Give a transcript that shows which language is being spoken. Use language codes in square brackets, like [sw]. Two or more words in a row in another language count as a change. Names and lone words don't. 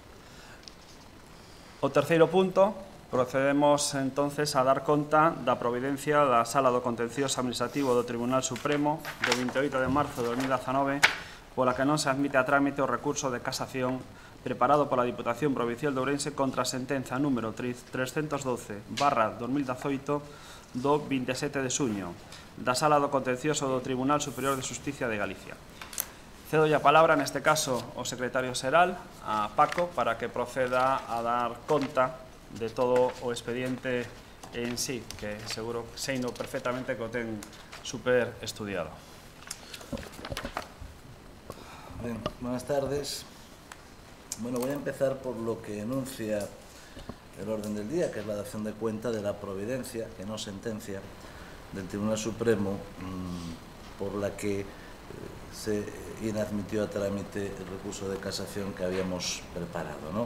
[gl] O terceiro punto, procedemos entonces a dar conta da providencia da Sala do Contencioso Administrativo do Tribunal Supremo do 28 de marzo de 2019, pola que non se admite a trámite o recurso de casación preparado pola Diputación Provincial de Ourense contra a sentenza número 312/2018 do 27 de xuño da Sala do Contencioso do Tribunal Superior de Xusticia de Galicia. Cedo a palabra, neste caso, ao secretario xeral, a Paco, para que proceda a dar conta de todo o expediente en sí, que seguro, seino perfectamente que o ten super estudiado. [es] Bien, buenas tardes. Bueno, voy a empezar por lo que enuncia el orden del día, que es la dación de cuenta de la providencia, que no sentencia, del Tribunal Supremo, por la que se inadmitió a trámite el recurso de casación que habíamos preparado, ¿no?